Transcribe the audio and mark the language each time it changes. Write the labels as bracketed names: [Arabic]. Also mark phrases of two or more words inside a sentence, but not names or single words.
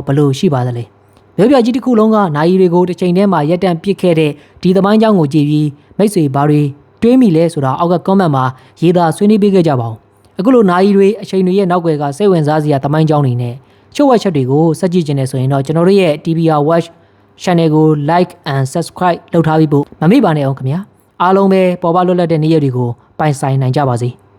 [Burmese] ဘလို့ရှိပါသလဲမြို့ပြကြီးတစ်ခုလုံးကနိုင်ရီတွေကိုတစ်ချိန်တည်းမှာရက်တန့်ပစ်ခဲ့တဲ့ဒီသမိုင်းကြောင်းကိုကြည့်ပြီးမိတ်ဆွေဘာတွေတွေးမိလဲဆိုတာအောက်က comment မှာရေးသားဆွေးနွေးပေးခဲ့ကြပါဦးအခုလိုနိုင်ရီတွေအချိန်တွေရဲ့နောက်ွယ်ကစိတ်ဝင်စားစရာသမိုင်းကြောင်းတွေနဲ့ချို့ဝက်ချက်တွေကိုစက်ကြည့်ခြင်းနဲ့ဆိုရင်တော့ကျွန်တော်တို့ရဲ့ TBR Watch Channel ကို [English] like and subscribe [Burmese] လုပ်ထားပြီးဖို့မမေ့ပါနဲ့အောင်ခင်ဗျာအားလုံးပဲပေါ်ပါလွတ်လပ်တဲ့နေ့ရက်တွေကိုပိုင်ဆိုင်နိုင်ကြပါစေ